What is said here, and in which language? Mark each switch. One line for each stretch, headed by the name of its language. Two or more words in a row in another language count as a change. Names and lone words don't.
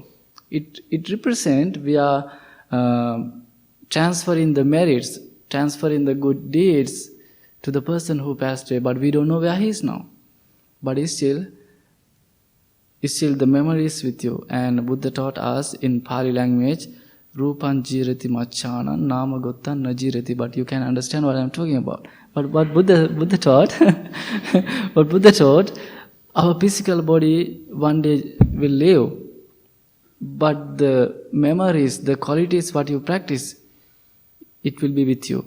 English: It represents we are transferring the merits, transferring the good deeds to the person who passed away, but we don't know where he is now. But it's still the memory is with you. And Buddha taught us in Pali language,
Pali: Rupan jirati machana, nama gottan na jirati.
English: But you can understand what I'm talking about. But what Buddha taught, what Buddha taught, our physical body one day will live. But the memories, the qualities what you practice, it will be with you.